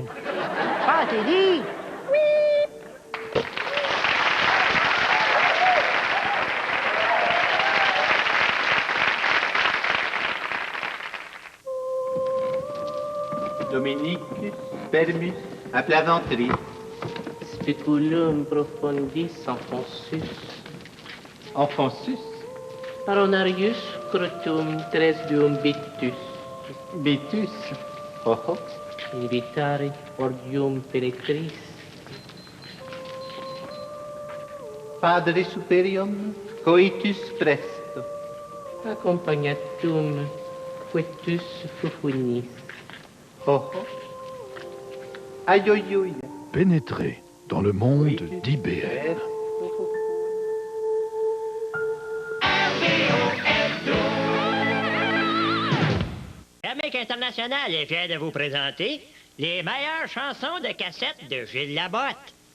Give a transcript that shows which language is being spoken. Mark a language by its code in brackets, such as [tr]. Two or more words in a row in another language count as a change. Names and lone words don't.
[fr] Pensez-y. Dominicus, Permus, à plat ventré. [la] Speculum profundis enfonsus. Enfonsus? Paronarius crotum tresbium bitus. [fr] Bitus? Oh oh. [la] Invitare ordium peretris. Padre superium, coitus presto. Accompagnatum foetus fufunis. [fr] Oh oh. Aïe aïe aïe. Pénétrer dans le monde d'IBM. L'Amérique internationale est fière de vous présenter les meilleures chansons de cassette de Gilles Labotte.